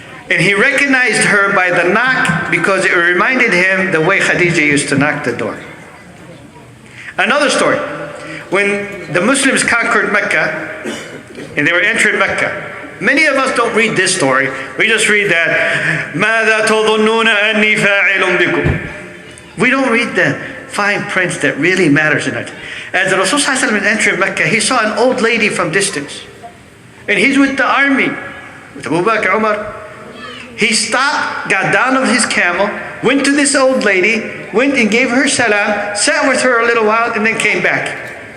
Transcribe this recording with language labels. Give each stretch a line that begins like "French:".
English: And he recognized her by the knock because it reminded him the way Khadija used to knock the door. Another story. When the Muslims conquered Mecca, and they were entering Mecca, many of us don't read this story. We just read that,
Arabic: مَاذَا تَظُنُّونَ أَنِّي فَاعِلٌ بِكُمْ.
English: We don't read the fine print that really matters in it. As the Rasul Sallallahu Alaihi Wasallam entered Mecca, he saw an old lady from distance. And he's with the army, with Abu Bakr, Umar. He stopped, got down of his camel, went to this old lady, went and gave her salam, sat with her a little while, and then came back.